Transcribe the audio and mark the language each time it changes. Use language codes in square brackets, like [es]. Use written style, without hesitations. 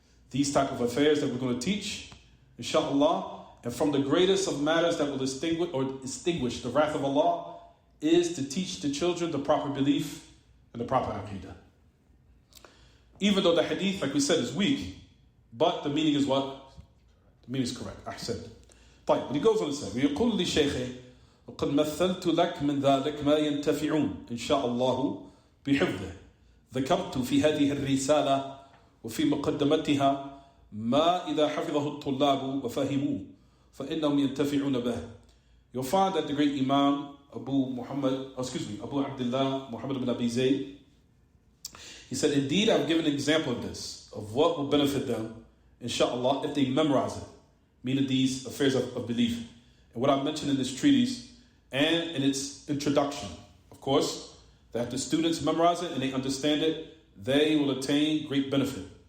[en] These type of affairs that we're going to teach, inshallah, and from the greatest of matters that will extinguish the wrath of Allah is to teach the children the proper belief and the proper aqidah. Even though the hadith, like we said, is weak, but the meaning is what? The meaning is correct. Ahsan. [ar] طيب, [en] and he goes on to say, [ar] ويقول لشيخه وقد مثلت لك من ذلك ما ينتفعون إن شاء الله بحفظه ذكرت في هذه الرسالة وفي مقدمتها ما إذا حفظه الطلاب وفهموه فإنهم ينتفعون به. [en] You'll find that the great Imam Abu Abdullah Muhammad ibn Abee Zayd, he said, indeed I've given an example of this, of what will benefit them, inshallah, if they memorize it, meaning these affairs of belief. And what I mentioned in this treatise and in its introduction, of course, that the students memorize it and they understand it, they will attain great benefit.